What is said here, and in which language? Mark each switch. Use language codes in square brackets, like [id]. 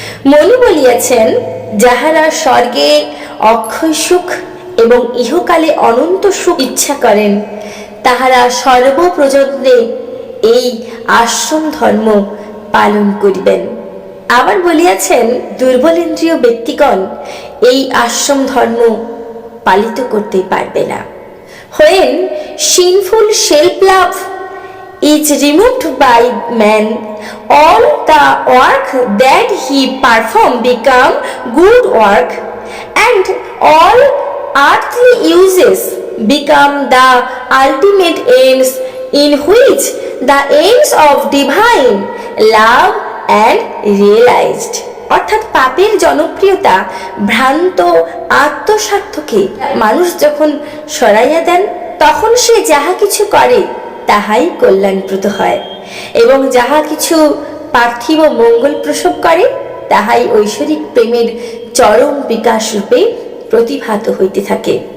[bn] মনু বলিয়াছেন, যাহারা স্বর্গে অক্ষয় সুখ এবং ইহকালে অনন্ত সুখ ইচ্ছা করেন তাহারা সর্বপ্রযত্নে এই আশ্রম ধর্ম পালন করিবেন। আবার বলিয়াছেন, দুর্বলেন্দ্রীয় ব্যক্তিগণ এই আশ্রম ধর্ম পালিত করতে পারবে না। [en] When sinful self-love is removed by man, all the work that he performs become good work, and all earthly uses become the ultimate ends in which the aims of divine love and realized. [bn] অর্থাৎ পাপের জনপ্রিয়তা ভ্রান্ত আত্মস্বার্থকে মানুষ যখন সরাইয়া দেন তখন সে যাহা কিছু করে তাহাই কল্যাণপ্রদ হয়, এবং যাহা কিছু পার্থিব মঙ্গল প্রসব করে তাহাই ঐশ্বরিক প্রেমের চরম বিকাশ রূপে প্রতিভাত হইতে থাকে।